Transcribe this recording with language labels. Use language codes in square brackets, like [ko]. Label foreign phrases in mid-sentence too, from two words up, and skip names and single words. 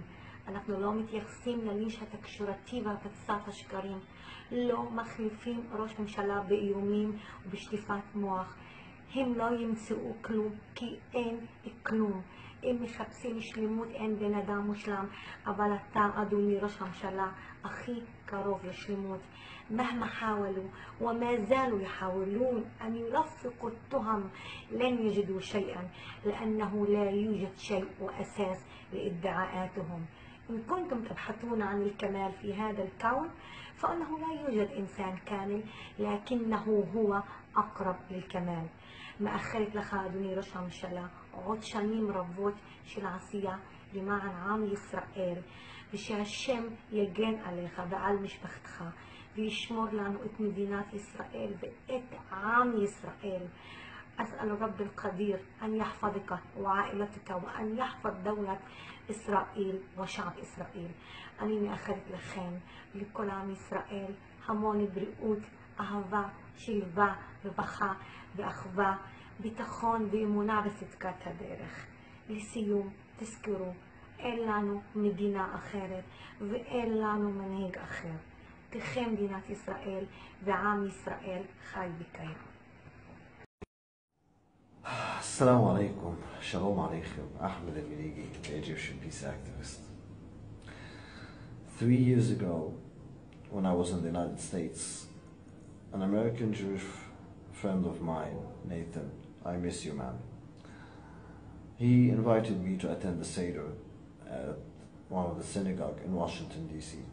[he] אנחנו לא מתייחסים לניש התקשורתי והפצת השקרים, לא מחליפים ראש ממשלה באיומים ובשטיפת מוח. הם לא ימצאו כלום, כי אין כלום. הם מחפשים שלמות, אין בן אדם מושלם, אבל אתה, אדוני ראש הממשלה, הכי קרוב לשלמות. [ar] مهما حاولوا وما زالوا يحاولون أن يلفقوا التهم لن يجدوا شيئا، لأنه لا يوجد شيء وأساس لادعاءاتهم. إن كنتم تبحثون عن الكمال في هذا الكون فإنه لا يوجد إنسان كامل، لكنه هو أقرب للكمال. [he] מאחלת לך, אדוני ראש הממשלה, עוד שנים רבות של עשייה למען עם ישראל, ושהשם יגן עליך ועל משפחתך וישמור לנו את מדינת ישראל ואת עם ישראל. [ar] أسأل رب القدير أن يحفظك وعائلتك وأن يحفظ دولة إسرائيل وشعب إسرائيل. [he] אני מאחלת לכם ולכל עם ישראל המון בריאות, אהבה, שלווה ובכה ואחווה, ביטחון ואמונה בצדקת הדרך. לסיום, תזכרו, אין לנו מדינה אחרת ואין לנו מנהיג אחר. תחי מדינת ישראל ועם ישראל חי וקיים. [ar] السلام عليكم، شالوم عليكم, Ahmed al-Miligi, [en] the Egyptian peace activist. 3 years ago, when I was in the United States, an American Jewish friend of mine, Nathan, I miss you, man, he invited me to attend the Seder at one of the synagogue in Washington, D.C.